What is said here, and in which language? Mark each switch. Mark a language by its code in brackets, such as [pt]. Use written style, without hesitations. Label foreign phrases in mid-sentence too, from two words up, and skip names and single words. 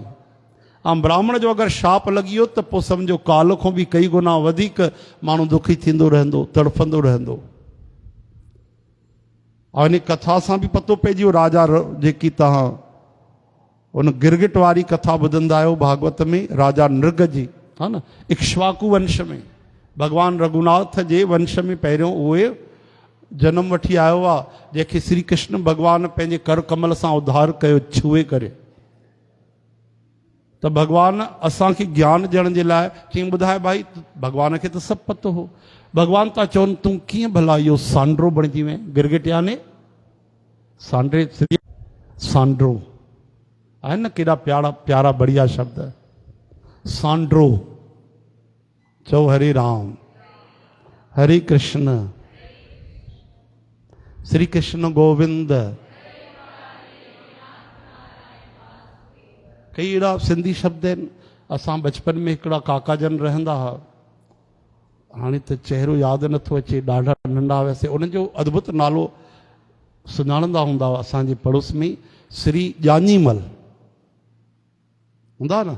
[sd] ऐं ब्राह्मण जो अगरि शाप लॻी वियो त पोइ सम्झो काल खां बि कई गुना वधीक माण्हू दुखी थींदो रहंदो, तड़फंदो रहंदो। और इन कथा सां बि पतो पइजी वियो, राजा जेकी तव्हां उन गिरगिट वारी कथा ॿुधंदा आहियो भागवत में, राजा नृग जी, हा न, इक्ष्वाकु वंश में, भॻवान रघुनाथ जे वंश में पहिरियों उहे जनम वठी आयो आहे, जंहिंखे श्री कृष्ण भॻवान पंहिंजे कर कमल सां उद्धार कयो छुए करे। त भॻवान असांखे ज्ञान ॾियण जे लाइ कीअं ॿुधाए भाई, भॻवान खे त सभु पतो हो। भॻवान था चवनि तूं कीअं भला इहो सांड्रो बणिजी वएं? गिरगिट याने सांड्रे, सांड्रो आहे न, केॾा प्यारा प्यारा बढ़िया शब्द। सांड्रो चओ हरे राम हरे कृष्ण श्री कृष्ण गोविंद। कई अहिड़ा सिंधी शब्द आहिनि। असां बचपन में हिकिड़ा काका जन रहंदा हुआ, हाणे त चहिरो यादि नथो अचे, ॾाढा नंढा हुआसीं। उन्हनि जो अद्भुत नालो सुञाणंदा हूंदा हुआ असांजे पड़ोस में, श्री ॼानीमल हूंदा न?